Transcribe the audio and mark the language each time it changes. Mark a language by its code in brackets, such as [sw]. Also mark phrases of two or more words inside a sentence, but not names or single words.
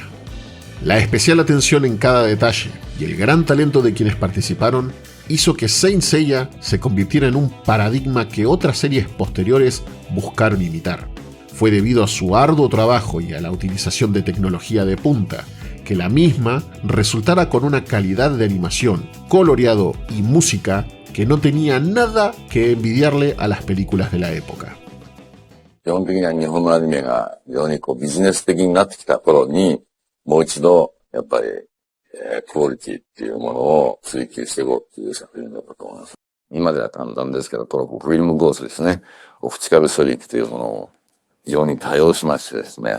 [es] La especial atención en cada detalle y el gran talento de quienes participaron hizo que Saint Seiya se convirtiera en un paradigma que otras series posteriores buscaron imitar. Fue debido a su arduo trabajo y a la utilización de tecnología de punta que la misma resultara con una calidad de animación, coloreado y música que no tenía nada que envidiarle a las películas de la época. [ja] 基本的には日本のアニメが非常にビジネス的になってきた頃に、もう一度、やっぱり、クオリティっていうものを追求していこうっていう作品だったと思います。今では簡単ですけど、トロップフィルムゴースですね。オプティカル処理というものを非常に多用しましてですね。